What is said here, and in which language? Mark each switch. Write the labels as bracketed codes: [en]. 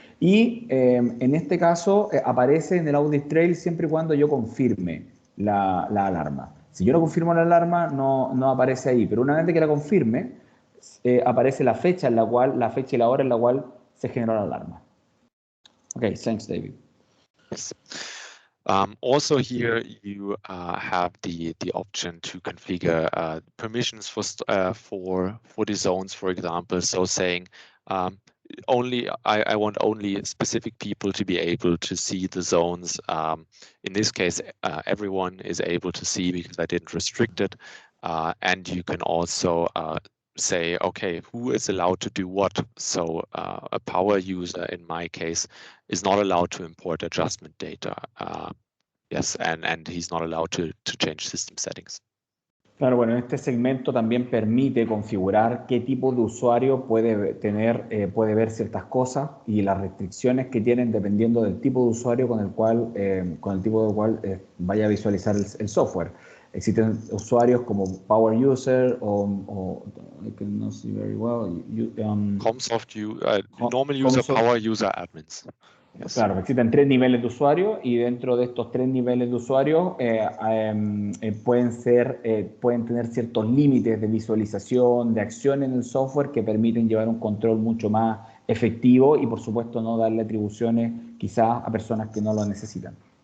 [es] Y en este caso aparece en el audit trail siempre y cuando yo confirme la alarma. Si yo no confirmo la alarma, no aparece ahí, pero una vez que la confirme, aparece la fecha y la hora en la cual se generó la alarma. [en] Okay, thanks, David. Yes. Also here you have the option to configure permissions for the zones, for example. So saying I want only specific people to be able to see the zones. In this case, everyone is able to see because I didn't restrict it. And you can also say, okay, who is allowed to do what? So a power user, in my case, is not allowed to import adjustment data. Yes, and he's not allowed to change system settings. [es] Claro, bueno, este segmento también permite configurar qué tipo de usuario puede tener, puede ver ciertas cosas y las restricciones que tienen dependiendo del tipo de usuario con el tipo del cual vaya a visualizar el software. Existen usuarios como Power User o [en] I cannot see very well. Comsoft, normal user, Power User, admins. Yes. [es] Claro, existen 3 niveles de usuario y dentro de estos 3 niveles de usuario pueden tener ciertos límites de visualización, de acción en el software que permiten llevar un control mucho más efectivo y por supuesto no darle atribuciones quizás a personas que no lo necesitan.